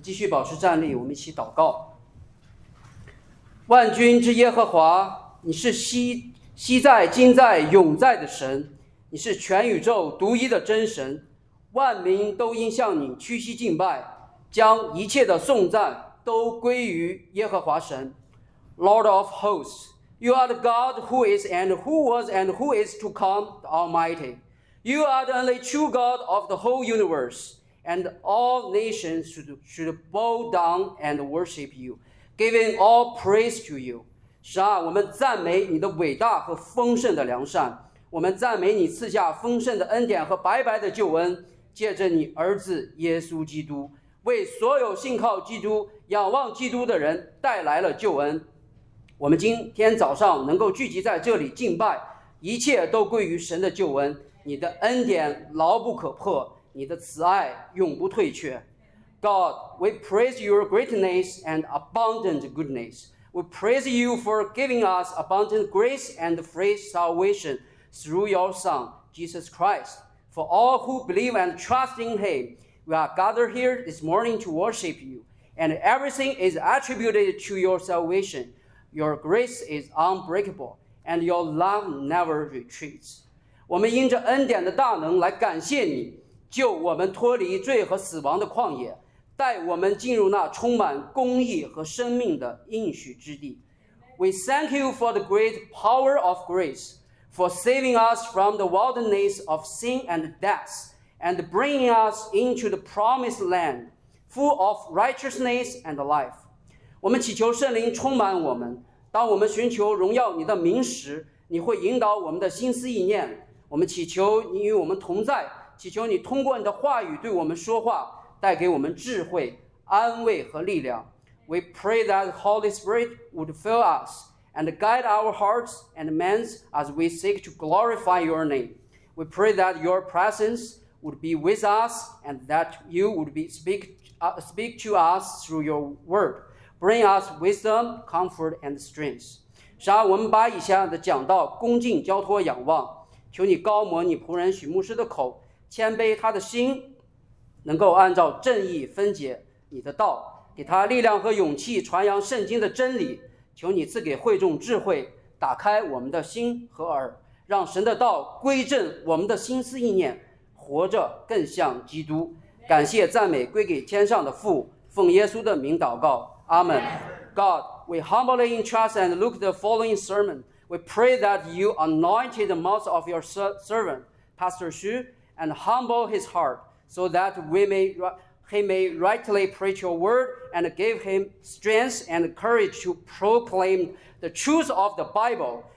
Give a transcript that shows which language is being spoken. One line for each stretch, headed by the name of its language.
Chinese: 保持站立，我们一起祷告。万军之耶和华，你是昔在、今在、永在的神，你是全宇宙独一的真神，万民都应向你屈膝敬拜，将一切的颂赞都归于耶和华神。
English: Lord of hosts, You are the God who is and who was and who is to come, the Almighty. You are the only true God of the whole universe. And all nations should bow down and worship you, giving all praise to you.
Chinese: 神啊，我们赞美你的伟大和丰盛的良善，我们赞美你赐下丰盛的恩典和白白的救恩，借着你儿子耶稣基督，为所有信靠基督、仰望基督的人带来了救恩。我们今天早上能够聚集在这里敬拜，一切都归于神的救恩，你的恩典牢不可破。你的慈爱永不退却。
English: God, we praise your greatness and abundant goodness. We praise you for giving us abundant grace and free salvation through your Son, Jesus Christ. For all who believe and trust in Him, we are gathered here this morning to worship you. And everything is attributed to your salvation. Your grace is unbreakable, and your love never retreats.
Chinese: 我们因着恩典的大能来感谢你，救我们脱离罪和死亡的旷野，带我们进入那充满公义和生命的应许之地。
English: We thank you for the great power of grace, for saving us from the wilderness of sin and death, and bringing us into the promised land, full of righteousness and life.
Chinese: 我们祈求圣灵充满我们，当我们寻求荣耀你的名时，你会引导我们的心思意念。我们祈求你与我们同在，祈求你通过你的话语对我们说话，带给我们智慧、安慰和力量。
English: We pray that the Holy Spirit would fill us and guide our hearts and minds as we seek to glorify your name. We pray that your presence would be with us and that you would speak to us through your word. Bring us wisdom, comfort and strength.
Chinese: 使我们把以下的讲道恭敬交托仰望，求你高抹你仆人许牧师的口，谦卑他的心，能够按照正义分解你的道，给他力量和勇气传扬圣经的真理，求你赐给会众智慧，打开我们的心和耳，让神的道归正我们的心思意念，活着更像基督。感谢赞美归给天上的父，奉耶稣的名祷告，阿们。
English: God, we humbly entrust and look at the following sermon. We pray that you anointed the mouth of your servant, Pastor Xu, and humble his heart, so that he may rightly preach your word and give him strength and courage to proclaim the truth of the Bible.